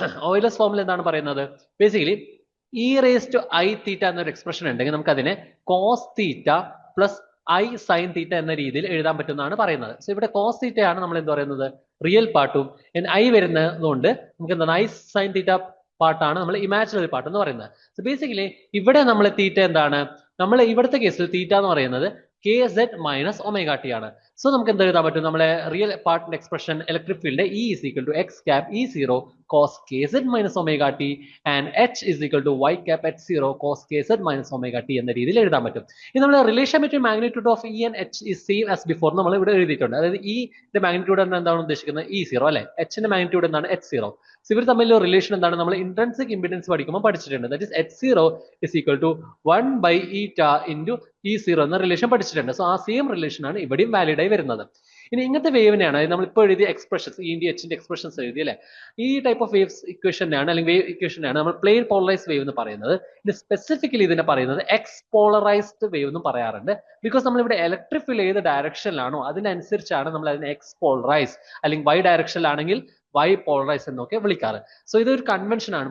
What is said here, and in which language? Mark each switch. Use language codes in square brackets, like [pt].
[ml] Euler's formula എന്താണ് പറയുന്നത്? Basically E raise to I തീറ്റ എന്നൊരു എക്സ്പ്രഷൻ ഉണ്ടെങ്കിൽ നമുക്ക് അതിനെ cos theta plus I sine theta എന്ന രീതിയിൽ എഴുതാൻ പറ്റുന്നതാണ് പറയുന്നത്. സോ ഇവിടെ കോസ് തീറ്റ ആണ് നമ്മൾ എന്ത് പറയുന്നത്? റിയൽ പാർട്ടും ഐ വരുന്നതുകൊണ്ട് നമുക്ക് എന്താണ് ഐ സൈൻ തീറ്റ പാർട്ടാണ് നമ്മൾ ഇമാജിനറി പാർട്ട് എന്ന് പറയുന്നത്. സോ ബേസിക്കലി ഇവിടെ നമ്മൾ തീറ്റ എന്താണ്? നമ്മൾ ഇവിടുത്തെ കേസിൽ തീറ്റ എന്ന് പറയുന്നത് kz മൈനസ് ഒമേഗ ടി ആണ്. സോ നമുക്ക് എന്ത് എഴുതാൻ പറ്റും? [en] നമ്മളെ റിയൽ പാർട്ടിന്റെ expression electric field E is equal to x cap E0 cos kz minus omega t and H is equal to y cap H0 cos kz minus omega t [ml] എന്ന രീതിയിൽ എഴുതാൻ പറ്റും. [en] ഇനി നമ്മൾ relation between magnitude of E and H is same as before നമ്മൾ ഇവിടെ എഴുതിയിട്ടുണ്ട്. [ml] അതായത് E ന്റെ മാഗ്നിറ്റ്യൂഡ് എന്താണ് ഉദ്ദേശിക്കുന്നത്? E0 അല്ലെ. H ന്റെ മാഗ്നിറ്റ്യൂഡ് എന്താണ്? H0. സോ ഇവർ തമ്മിലുള്ള റിലേഷൻ എന്താണ്? നമ്മൾ ഇൻട്രിൻസിക് ഇംപിഡൻസ് പഠിക്കുമ്പോൾ പഠിച്ചിട്ടുണ്ട്. [en] that is H0 is equal to 1 by eta into E0 [ml] എന്ന റിലേഷൻ പഠിച്ചിട്ടുണ്ട്. സോ ആ സെയിം റിലേഷൻ ആണ് ഇവിടെയും വാലിഡ് ആയി വരുന്നത്. ഇനി ഇങ്ങനത്തെ വേവിനെയാണ് നമ്മൾ ഇപ്പോൾ എഴുതിയ എക്സ്പ്രഷൻസ്, ഇ എച്ചിന്റെ എക്സ്പ്രഷൻസ് എഴുതി അല്ലെ, ഈ ടൈപ്പ് ഓഫ് വേവ്സ് ഇക്വേഷനാണ് അല്ലെങ്കിൽ വേവ് ഇക്വേഷനാണ് നമ്മൾ പ്ലെയിൻ പോളറൈസ്ഡ് വേവ് എന്ന് പറയുന്നത്. ഇനി സ്പെസിഫിക്കലി ഇതിനെ പറയുന്നത് എക്സ് പോളറൈസ്ഡ് വേവ് എന്നും പറയാറുണ്ട്. ബിക്കോസ് നമ്മൾ ഇവിടെ ഇലക്ട്രിക് ഫീൽഡ് ഏത് ഡയറക്ഷനിലാണോ അതിനനുസരിച്ചാണ് നമ്മൾ അതിനെ എക്സ് പോളറൈസ് അല്ലെങ്കിൽ വൈ ഡയറക്ഷനിലാണെങ്കിൽ വൈ പോളറൈസ് എന്നൊക്കെ വിളിക്കാറ്. സോ ഇതൊരു കൺവെൻഷൻ ആണ്.